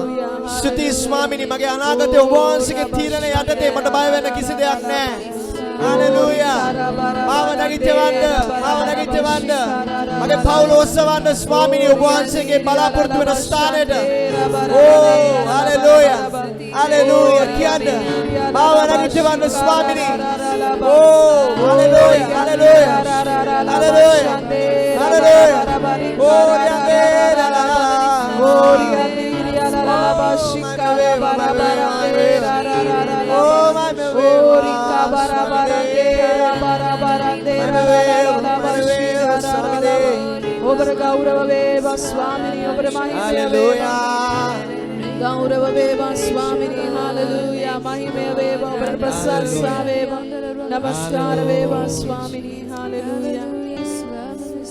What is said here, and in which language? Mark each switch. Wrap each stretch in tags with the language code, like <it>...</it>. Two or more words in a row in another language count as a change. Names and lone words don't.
<si>ස්තුති ස්වාමිනී මගේ අනාගතය ඔබ වහන්සේගේ තීරණය යටතේ මට බය වෙන්න කිසි දෙයක් නැහැ. Hallelujah. මාව නැගිටවන්න. මගේ පවුල ඔස්සවන්න ස්වාමිනී ඔබ වහන්සේගේ බලාපොරොත්තු වෙන ස්ථානයට.</si> <en>Oh, hallelujah. Hallelujah. කියන්න.</en> <si>මාව නැගිටවන්න ස්වාමිනී.</si> <en>Oh, hallelujah. Hallelujah. Hallelujah. Hallelujah. Oh, yande la la. Oh, yande la la la bashikara barabara. Oh, my</en> <si>ඔබට ගෞරව වේවා ස්වාමිනී ඔබට මහිමය වේවා ගෞරව වේවා ස්වාමිනී හalleluya මහිමය වේවා ඔබට ප්‍රශංසා වේවා නමස්කාර වේවා ස්වාමිනී හalleluya</si>